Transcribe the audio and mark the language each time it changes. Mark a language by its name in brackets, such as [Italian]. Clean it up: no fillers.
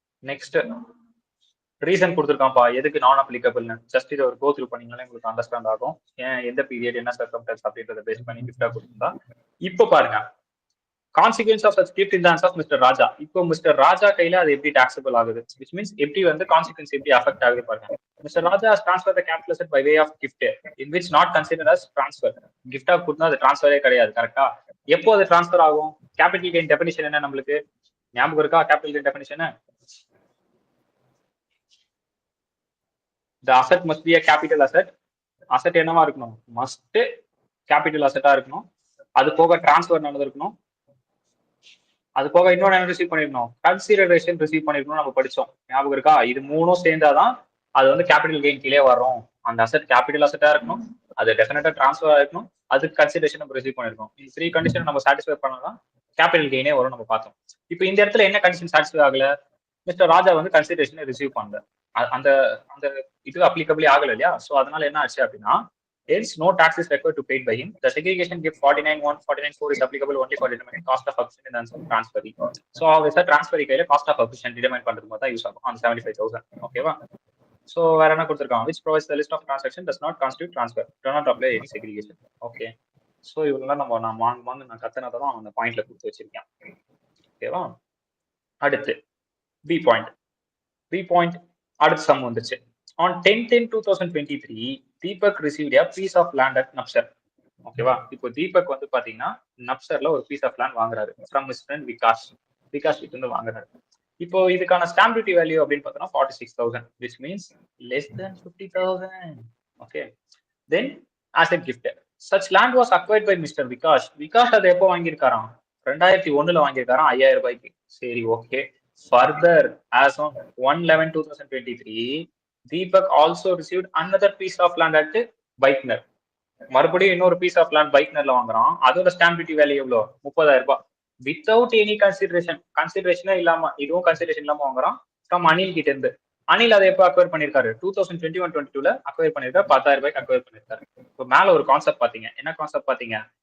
[Tamil] Next reason கொடுத்துருக்கான்ப்பா எதுக்கு நான் அப்ளிகபிள்னு. Just இதை ஒரு கோ த்ரூ பண்ணீங்கன்னா உங்களுக்கு அண்டர்ஸ்டாண்ட் ஆகும். ஏன் எந்த பீரியட் என்ன சர்க்கம்ஸ்டன்ஸ் அப்படின்றத பேஸ் பண்ணி கிஃப்டா கொடுத்துருந்தா. இப்போ பாருங்க, consequence of such gift in the hands of mister ராஜா. இப்போ மிஸ்டர் ராஜா கையில அது எப்படி டாக்ஸபிள் ஆகுது, விச் மீன்ஸ் எப்படி வந்து கான்சிக்வன்ஸ் எப்படி அஃபெக்ட் ஆகுது பாருங்க. [English] Mister Raja has transferred the capital asset by way of gift in which not considered as transfer. [Tamil] கிஃப்டா கொடுத்தா அது டிரான்ஸ்ஃபரே கிடையாது. கரெக்டா? எப்போ அது டிரான்ஸ்ஃபர் ஆகும்? கேபிட்டல் கெயின் டெஃபினிஷன் என்ன நம்மளுக்கு ஞாபகம் இருக்கா? [English] Capital gain definition, the asset must be a capital asset. [Tamil] Asset என்னவா இருக்கணும்? மஸ்ட் கேபிட்டல் அசெட்டா இருக்கணும். அது போக டிரான்ஸ்ஃபர் நடந்திருக்கணும். அது போக இன்னொன்று என்ன ரிசீவ் பண்ணிருக்கணும்? கன்சிடரேஷன் ரிசீவ் பண்ணிருக்கணும். நம்ம படிச்சோம், ஞாபகம் இருக்கா? இது மூணும் சேர்ந்தாதான் அது வந்து கேபிட்டல் கெயின் கீழே வரும். அந்த அசெட் கேபிட்டல் அசெட்டா இருக்கணும், அது டெஃபினட்டா டிரான்ஸ்ஃபர் ஆயிருக்கணும், அதுக்கு கன்சிடரேஷன் நம்ம ரிசீவ் பண்ணிருக்கோம். இந்த 3 கண்டிஷன் நம்ம சாட்டிஸ்ஃபை பண்ணலாம், கேபிட்டல் கெயினே வரும். நம்ம பார்த்தோம். இப்போ இந்த இடத்துல என்ன கண்டிஷன் சாட்டிஸ்ஃபை ஆகல? மிஸ்டர் ராஜா வந்து கன்சிடரேஷனை ரிசீவ் பண்ணல. அந்த அந்த இது அப்ளிகபிளே ஆகல இல்லையா? ஸோ அதனால என்ன ஆச்சு அப்படின்னா, [English] hence no tax is required to paid by him. The segregation gift 49(1), 49(4) is applicable only for determining cost of acquisition in the transfer. So obviously transfer [Tamil] கையில [English] cost of acquisition determine [Tamil] பண்றது மாதிரி தான் use ஆகும் on 75,000. ஓகேவா? So வேற என்ன கொடுத்துருக்காங்க? [English] which provides the list of transaction does not constitute transfer, do not apply any segregation. [Tamil] Okay, so இவங்கெல்லாம் நான் கத்தனதை தான் அந்த பாயிண்ட்ல கொடுத்து வச்சிருக்கேன். ஓகேவா? அடுத்து பி பாயிண்ட் அடுத்த சம் வந்துச்சு. [English] On 10/10/2023, Deepak received a piece of land at Napsar. [Tamil] ஓகேவா? இப்போ தீபக் வந்து பாத்தீங்கன்னா நப்சர்ல ஒரு பீஸ் ஆஃப் லேண்ட் வாங்குறாரு ஃப்ரம் [English] his friend [Tamil] விகாஷ் கிட்ட இருந்து வாங்குறாரு. இப்போ இதுக்கான ஸ்டாம்ப் டியூட்டி வேல்யூ அப்படின்னு பார்த்தோம்னா 46,000, [English] which means less than 50,000. Okay, then as a gift such land was acquired by Mr. [Tamil] Vikash அதை எப்போ வாங்கியிருக்காராம்? 2001 வாங்கியிருக்காராம் 5,000 ரூபாய்க்கு. சரி, okay. [English] Further as on 1/11/2023, Deepak also received another piece of land at Bikener. [Tamil] மறுபடியும் இன்னொரு piece of land பைக்னர்ல வாங்குறான். அதோட stamp duty value எவ்வளோ? 30,000 ரூபாய். வித்தவுட் எனி கன்சிடரேஷனே இல்லாம, இதுவும் கன்சிடரேஷன் இல்லாம வாங்குறான் ஃப்ரம் அனில் கிட்ட இருந்து. அனில் அதை எப்போ அக்வயர் பண்ணிருக்காரு? 2021-22ல அக்வயர் பண்ணிருக்காரு. 10,000 ரூபாய்க்கு அக்வயர் பண்ணிருக்காரு. இப்போ மேல ஒரு கான்செப்ட் பாத்தீங்க. என்ன கான்செப்ட் பாத்தீங்க?